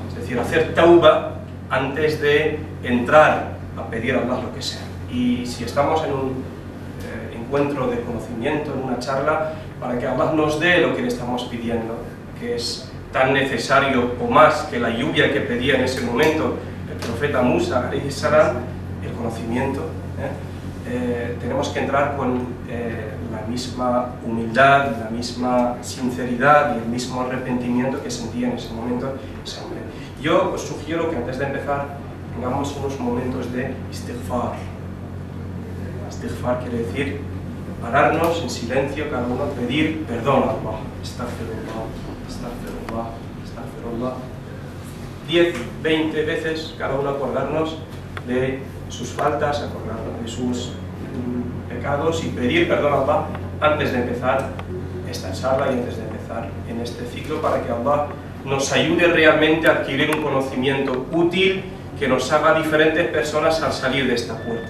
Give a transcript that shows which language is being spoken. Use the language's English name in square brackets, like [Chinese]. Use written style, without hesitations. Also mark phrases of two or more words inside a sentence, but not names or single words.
[Spanish] Es decir, hacer tauba antes de entrar a pedir a Allah lo que sea. Y si estamos en un encuentro de conocimiento, en una charla, para que Allah nos dé lo que le estamos pidiendo, que es tan necesario o más que la lluvia que pedía en ese momento el profeta Musa, [Arabic] عليه السلام, [Spanish] el conocimiento. Tenemos que entrar con la misma humildad, la misma sinceridad y el mismo arrepentimiento que sentía en ese momento ese hombre. Yo os sugiero que antes de empezar tengamos unos momentos de istighfar. Istighfar quiere decir pararnos en silencio, cada uno pedir perdón a Allah. [Arabic] أستغفر الله أستغفر الله أستغفر الله. [Spanish] 10, 20 veces cada uno acordarnos de sus faltas, acordarnos de sus pecados y pedir perdón a Allah antes de empezar esta charla y antes de empezar en este ciclo, para que Allah nos ayude realmente a adquirir un conocimiento útil que nos haga diferentes personas al salir de esta puerta.